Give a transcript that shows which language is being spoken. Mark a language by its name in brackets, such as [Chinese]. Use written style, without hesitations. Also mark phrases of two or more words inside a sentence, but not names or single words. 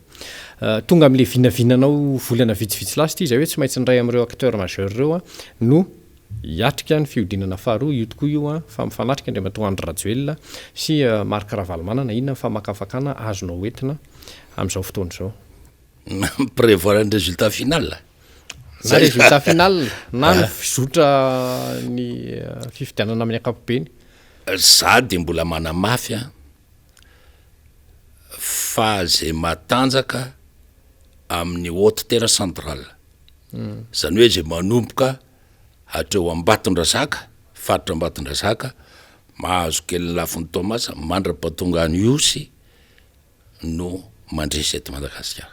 [Malagasy] Tonga amin'ilay vinavinanao volana vitsivitsy lasy ity izay hoe tsy maintsy ny ray amin'ireo [French] acteur majeur [Malagasy] ireo no hiatrika ny fihodinana faharoa. Io tokoa io fa mifanatrika Andriamatoa Rajoelina sy Marc Ravalomanana. Inona ny famakafakana azonao entina amin'izao fotoana izao? [French] Prévoir un résultat final. [Malagasy] Na [French] résultat final [Malagasy] na ny fizotra ny fifidianana amin'ny ankapobeny. Za dia mbola manamafy fa zay matanjaka amin'ny [French] haute terre centrale. [Malagasy] Zany hoe zay manomboka hatreo Ambatondrazaka, faritra Ambatondrazaka, mahazo kely lafiny Tomasa, Mandrapatonga ny Osy no mandresy eto Madagasikara.